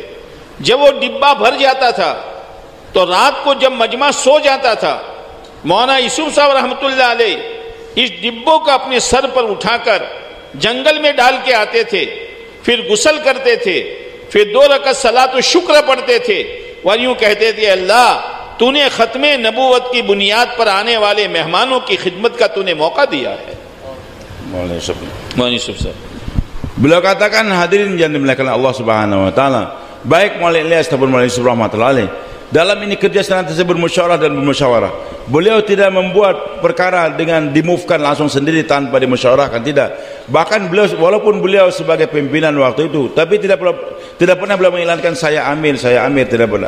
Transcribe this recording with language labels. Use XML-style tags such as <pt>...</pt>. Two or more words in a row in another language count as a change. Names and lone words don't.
<hi>जब वो डिब्बा भर जाता था तो रात को जब मजमा सो जाता था, मौलाना यूसुफ साहब</hi> <ar>رحمة الله عليه</ar> <hi>इस डिब्बों का अपने सर पर उठाकर जंगल में डाल के आते थे, फिर गुस्ल करते थे, फिर 2 रकअत सलात शुक्र पढ़ते थे और यूं कहते थे, अल्लाह तूने खत्मे नबूवत की बुनियाद पर आने वाले मेहमानों की खिदमत का तूने मौका दिया है। मौलाना यूसुफ साहब</hi> <id>beliau katakan, hadirin yang dimuliakan</id> <ar>الله سبحانه وتعالى,</ar> <id>baik Maulana Ilyas ataupun Maulana Yusuf</id> <ar>رحمة الله عليه,</ar> <id>dalam ini kerja senantiasa bermusyawarah dan bermusyawarah. Beliau tidak membuat perkara dengan dimuvekan langsung sendiri tanpa dimusyawarahkan, tidak. Bahkan beliau, walaupun beliau sebagai pimpinan waktu itu, tapi tidak pernah beliau mengilangkan saya amir, tidak pernah.</id>